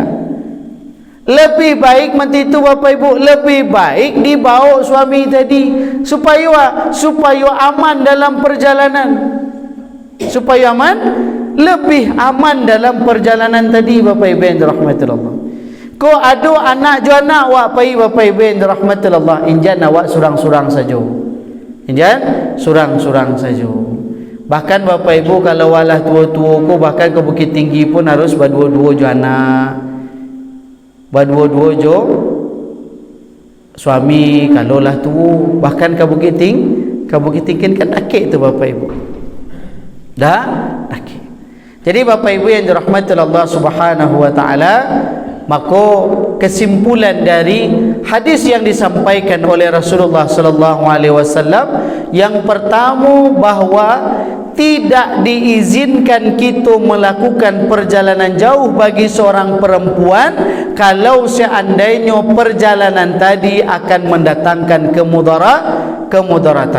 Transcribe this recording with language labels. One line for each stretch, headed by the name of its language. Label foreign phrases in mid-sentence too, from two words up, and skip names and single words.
Indonesian: Lebih baik mati itu bapak ibu, lebih baik dibawa suami tadi supaya aman dalam perjalanan, supaya aman, lebih aman dalam perjalanan tadi bapak ibu yang dirahmati Allah.
Minangkabau: Ko ada anak jo anak wak pai bapak ibu yang dirahmati Allah, injan awak surang-surang saja. Injan surang-surang saja. Bahkan bapak ibu kalau walah tua-tua ko, bahkan ke Bukit Tinggi pun harus berdua-dua jo anak, berdua-dua jo suami. Kalau lah tua, bahkan ke Bukit Tinggi kan akik tu bapak ibu. Dah akik.
Indonesian: Jadi Bapak Ibu yang dirahmati Allah
Arabic: Subhanahu wa taala,
Indonesian: maka kesimpulan dari hadis yang disampaikan oleh Rasulullah
Arabic: sallallahu alaihi wasallam
Indonesian: yang pertama, bahawa tidak diizinkan kita melakukan perjalanan jauh bagi seorang perempuan kalau seandainya perjalanan tadi akan mendatangkan kemudaratan.